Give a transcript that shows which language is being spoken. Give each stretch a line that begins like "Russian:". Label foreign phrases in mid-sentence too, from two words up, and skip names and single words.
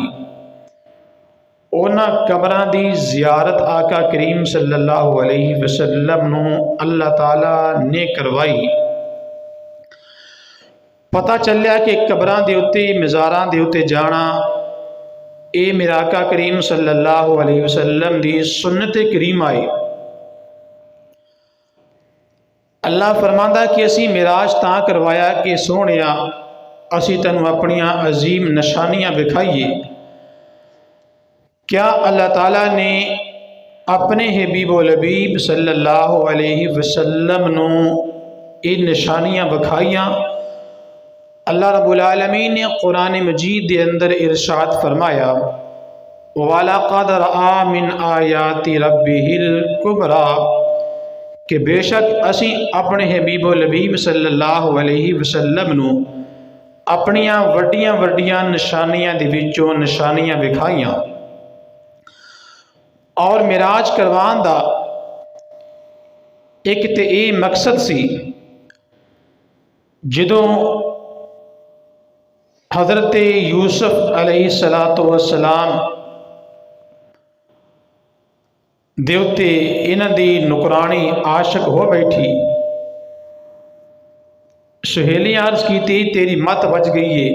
Punjabi: اونہاں قبراں دی زیارت آقا کریم
Arabic: صلى الله عليه وسلم
Punjabi: نوں اللہ تعالیٰ نے کروائی. پتہ چلیا کہ قبراں دے اتے مزاراں دے اتے جانا ایہ میرا آقا کریم
Arabic: صلى الله عليه وسلم
Punjabi: دی سنت کریمہ ہے. اللہ فرماندا کہ اسی معراج تاں کروایا کہ سوہنیا اسی تینوں اپنیاں عظیم نشانیاں وکھائیے. کیا اللہ تعالیٰ نے اپنے حبیب لبیب
Arabic: صلى الله عليه وسلم
Punjabi: نوں ایہ نشانیاں وکھائیاں. اللہ رب العالمین نے قرآن مجید کے اندر ارشاد فرمایا,
Arabic: ولقد رأى من آيات ربه الكبرى,
Punjabi: کہ بیشک اسی اپنے حبیب لبیب
Arabic: صلى الله عليه وسلم
Punjabi: نوں اپنیاں وڈیاں وڈیاں نشانیاں دے وچوں نشانیاں وکھائیاں. اور معراج کروان دا اک تے ایہ مقصد سی، جدوں حضرت یوسف
Arabic: عليه الصلاة والسلام
Punjabi: دے اتے اینہاں دی نوکرانی عاشق ہو بیٹھی، سہیلی عرض کی تیری مت بچ گئی ہے.